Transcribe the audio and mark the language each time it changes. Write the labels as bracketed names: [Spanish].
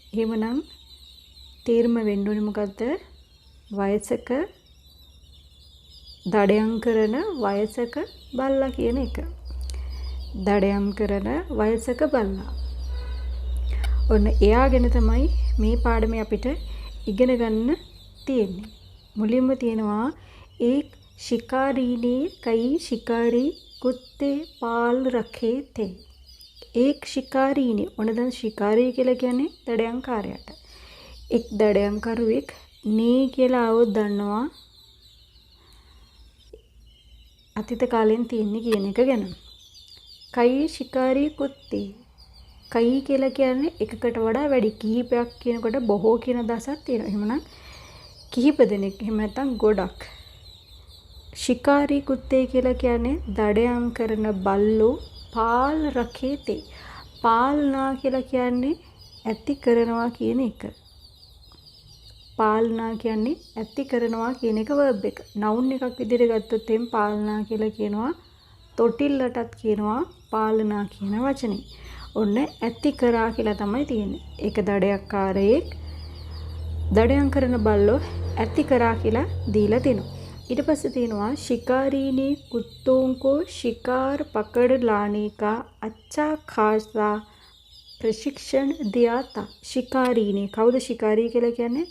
[Sinhala] එහෙමනම් තේරුම වෙන්න ඕනේ මොකද්ද? වයසක දඩයම් කරන වයසක බල්ලා කියන එක. දඩයම් කරන වයසක බල්ලා. ඔන්න එයා ගැන තමයි මේ පාඩමේ අපිට ඉගෙන ගන්න තියෙන්නේ. මුලින්ම තියෙනවා [Hindi] एक शिकारी ने कई शिकारी कुत्ते पाल रखे थे. एक शिकारी ने [Sinhala] ඔන්න දැන් शिकारी කියලා කියන්නේ දඩයම්කාරයාට. එක් දඩයම්කරුවෙක් නේ කියලා આવොත් දන්නවා අතීත කාලෙන් තියෙන්නේ කියන එක ගැන. [Hindi] කයි शिकारी कुत्ते. [Sinhala] කයි කියලා කියන්නේ එකකට වඩා වැඩි. කිහිපයක් කියනකොට බොහෝ කියන අදහසක් තියෙනවා. එහෙමනම් කිහිප දෙනෙක්. එහෙම නැත්නම් ගොඩක්. [Hindi] शिकारी कुत्ते [Sinhala] කියලා කියන්නේ දඩයම් කරන බල්ලෝ පාල් රකේතේ. පාලනා කියලා කියන්නේ ඇති කරනවා කියන එක. පාලනා කියන්නේ ඇති කරනවා කියන එක verb එක. noun එකක් විදිහට ගත්තොත් එම් පාලනා කියලා කියනවා. තොටිල්ලටත් කියනවා පාලනා කියන වචනේ. ඔන්න ඇති කරා කියලා තමයි තියෙන්නේ. ඒක දඩයක්කාරයෙක් දඩයම් කරන බල්ලෝ ඇති කරා කියලා දීලා තිනවා. ඊට පස්සේ තියෙනවා [Hindi] शिकारी ने कुत्तों को शिकार पकड़ लाने का अच्छा खासा प्रशिक्षण दिया था. शिकारी ने [Sinhala] කවුද शिकारी කියලා කියන්නේ?